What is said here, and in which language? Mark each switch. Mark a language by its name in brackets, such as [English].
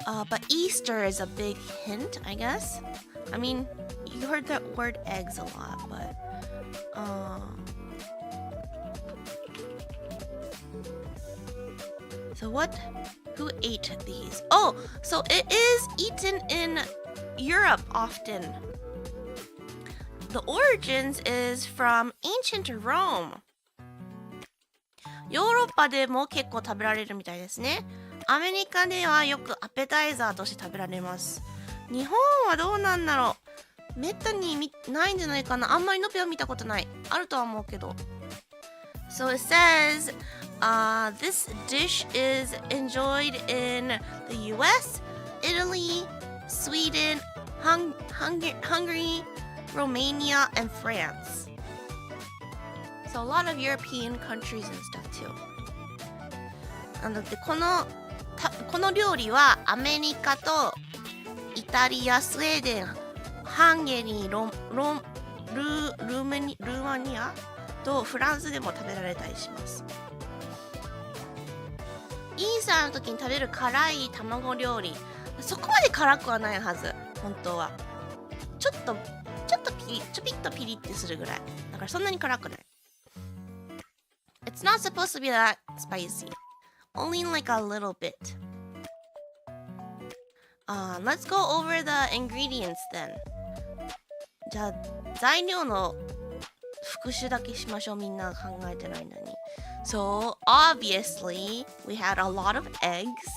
[English] But Easter is a big hint, I guess. I mean, you heard that word eggs a lot, but so who ate these? Oh, so it is eaten in Europe often. The origins is from ancient Rome. [Japanese] ヨーロッパでも結構食べられるみたいですね。アメリカではよくアペタイザーとして食べられます。日本はどうなんだろう。めったにないんじゃないかな。あんまりのぴは見たことない。あるとは思うけど。 [English] So it says, this dish is enjoyed in the US, Italy, Sweden, Hungary, Romania, and France. So a lot of European countries and stuff too. [Japanese] なのでこの料理はアメリカとイタリア、スウェーデン、ハンゲリー、ルーマニアとフランスでも食べられたりします。イーサーの時に食べる辛い卵料理、そこまで辛くはないはず、本当は。ちょっとピッとピリってするぐらい。だからそんなに辛くない。 [English] It's not supposed to be that spicy. Only like a little bit. Let's go over the ingredients then. [Japanese] じゃあ材料の復習だけしましょう。みんな考えてないのに。 [English] So obviously we had a lot of eggs.